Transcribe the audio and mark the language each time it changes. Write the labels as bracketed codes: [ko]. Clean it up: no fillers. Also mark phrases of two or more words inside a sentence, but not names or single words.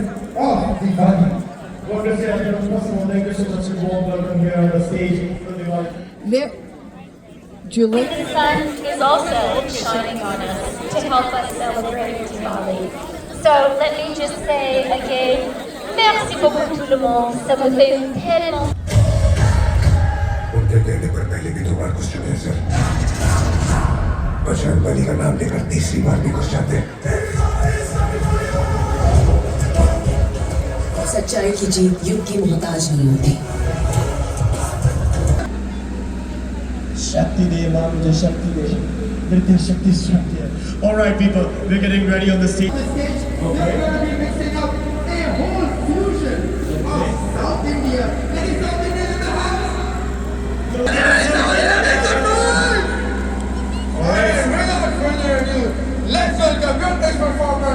[en] Oh, the fun. Well, first of all, thank you so much for warm welcome here on the stage. Julie? The sun is also shining on us to help us celebrate Diwali. So let me just say again, [fr] merci beaucoup tout le monde. Ça me fait tellement. [hi] उनके कहने पर पहले भी 2 बार क्वेश्चन है सर। बजरंग बली का नाम लेकर तीसरी बार भी क्वेश्चन है। सच्चाई की जीत युद्ध की मोहताज नहीं होती शक्ति दे, माँ मुझे शक्ति दे. नृत्य शक्ति शक्ति है. [en] All right, people, we're getting ready on the stage. We're going to be mixing up a whole fusion of South India. Any South Indians in the house? Alright, without further ado, let's welcome your next performer.